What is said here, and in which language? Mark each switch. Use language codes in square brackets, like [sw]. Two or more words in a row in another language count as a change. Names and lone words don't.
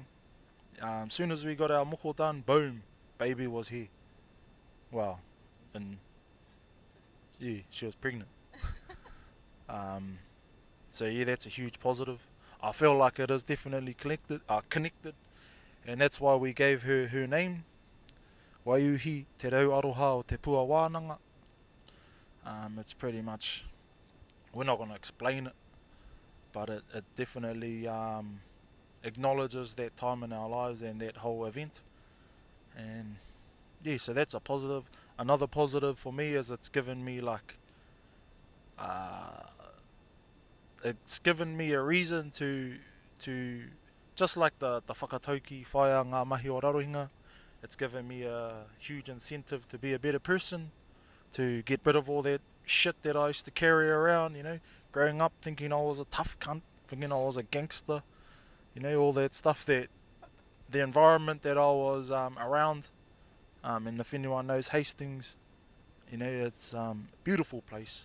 [en] Soon as we got our moko done, boom, baby was here. Wow, and yeah, she was pregnant. So yeah, that's a huge positive. I feel like it is definitely connected, and that's why we gave her name, Waiuhi te rau aroha o te pua wānanga. It's pretty much, we're not going to explain it, but it definitely acknowledges that time in our lives and that whole event. And yeah, so that's a positive. Another positive for me is it's given me it's given me a reason to just like the [mi] whakatauki whaia ngā mahi o Rarohinga, [en] it's given me a huge incentive to be a better person, to get rid of all that shit that I used to carry around, you know, growing up thinking I was a tough cunt, thinking I was a gangster, you know, all that stuff, that the environment that I was around, and if anyone knows Hastings, you know, it's a beautiful place.